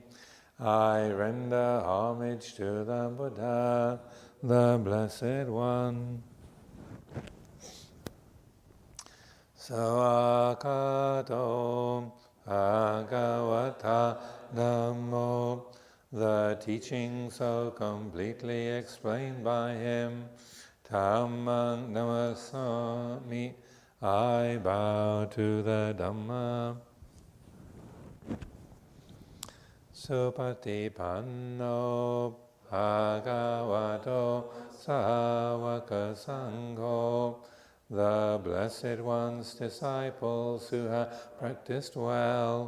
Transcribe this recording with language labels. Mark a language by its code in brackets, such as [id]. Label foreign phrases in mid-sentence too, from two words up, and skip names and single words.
[en] I render homage to the Buddha, the blessed one. [pi] Sawakato Bhagavata Dhammo, [en] the teaching so completely explained by him. [pi] Dhammang namasami, [en] I bow to the Dhamma. [pi] Supatipanno Bhagavato Sāvaka Sangho, [en] the Blessed One's disciples who have practiced well.